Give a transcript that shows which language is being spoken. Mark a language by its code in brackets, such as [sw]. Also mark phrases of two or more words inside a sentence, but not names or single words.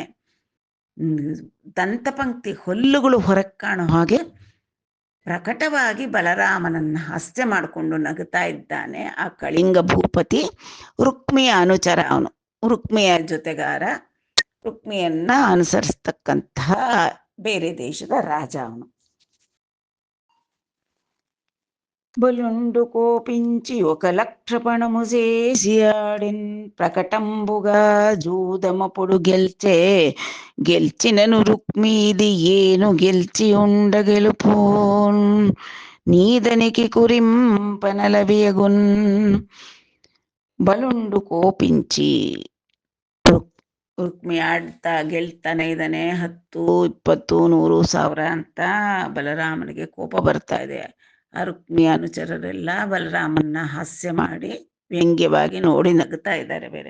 [kn] ದಂತಪಂಕ್ತಿ ಹಲ್ಲುಗಳು ಹೊರಗೆ ಕಾಣೋ ಹಾಗೆ ಪ್ರಕಟವಾಗಿ ಬಲರಾಮನನ್ನ ಹಾಸ್ಯ ಮಾಡಿಕೊಂಡು ನಗುತ್ತಾ ಇದ್ದಾನೆ ಆ ಕಳಿಂಗ ಭೂಪತಿ. ರುಕ್ಮಿಯ ಅನುಚರ ಅವನು, ರುಕ್ಮಿಯ ಜೊತೆಗಾರ, ರುಕ್ಮಿಯನ್ನ ಅನುಸರಿಸ್ತಕ್ಕಂತಹ ಬೇರೆ ದೇಶದ ರಾಜ ಅವನು. [te] బలుండు కోపించి 1,00,000 పణము చేసి ఆడిన్ ప్రకటంబుగా జూదమపుడు గెల్చినను రుక్మీది ఏను గెల్చి ఉండగెలుపు నీదనికి కురింపనలవియగున్. బలుండు కోపించి, [kn] ರುಕ್ಮಿ ಆಡ್ತಾ ಗೆಲ್ತಾನೆ ಇದ್ದಾನೆ, 10 20 100 1000 ಅಂತ ಬಲರಾಮನಿಗೆ ಕೋಪ ಬರ್ತಾ ಇದೆ. ಆ ರುಕ್ಮಿಯ ಅನುಚರರೆಲ್ಲ ಬಲರಾಮನ್ನ ಹಾಸ್ಯ ಮಾಡಿ ವ್ಯಂಗ್ಯವಾಗಿ ನೋಡಿ ನಗುತ್ತಾ ಇದ್ದಾರೆ ಬೇರೆ.